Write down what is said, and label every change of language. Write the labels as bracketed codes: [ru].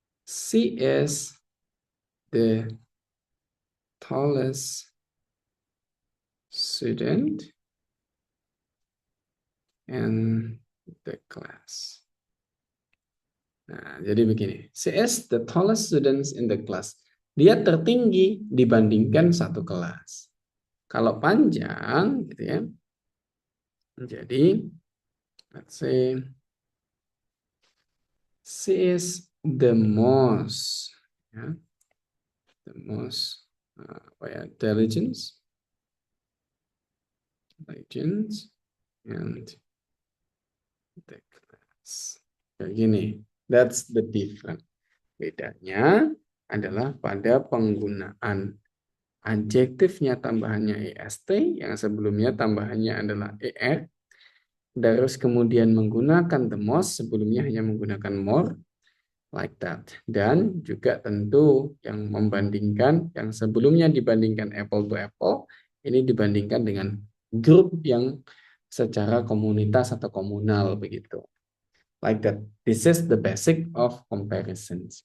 [en] She is the tallest student in the class. [id] Nah, jadi begini. [en] She is the tallest student in the class. [id] Dia tertinggi dibandingkan satu kelas. Kalau panjang, gitu ya. Jadi, [en] let's say, she is the most, ya, the most, intelligence, and the class. [id] Kayak gini. [en] That's the difference. [id] Bedanya adalah pada penggunaan adjektifnya tambahannya est, yang sebelumnya tambahannya adalah er, terus kemudian menggunakan the most, sebelumnya hanya menggunakan more, [en] like that. [id] Dan juga tentu yang membandingkan, yang sebelumnya dibandingkan apple to apple, ini dibandingkan dengan grup yang secara komunitas atau komunal begitu. [en] Like that. This is the basic of comparisons.